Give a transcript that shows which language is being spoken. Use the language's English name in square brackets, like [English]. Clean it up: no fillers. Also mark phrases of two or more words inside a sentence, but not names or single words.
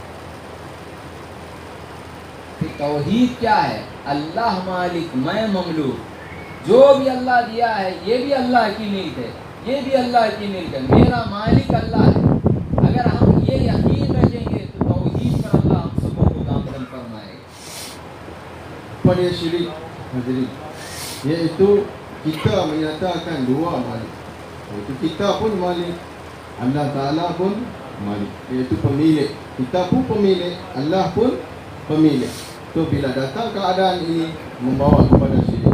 [Hindi] तौहीद क्या है? अल्लाह मालिक, मैं ममलूक, जो भी अल्लाह दिया है ये भी अल्लाह की मिल्क है, ये भी अल्लाह की मिल्क है, मेरा मालिक अल्लाह है। अगर हम ये यकीन रखेंगे तो तौहीद पर अल्लाह हम सबको गामज़न फरमाएगा। [Malay] Pada syirik, hadirin, iaitu kita menyatakan dua malik, iaitu kita pun malik, Allah Ta'ala pun malik, iaitu pemilik. Kita pun pemilik, Allah pun pemilik. So bila datang keadaan ini membawa kepada syirik.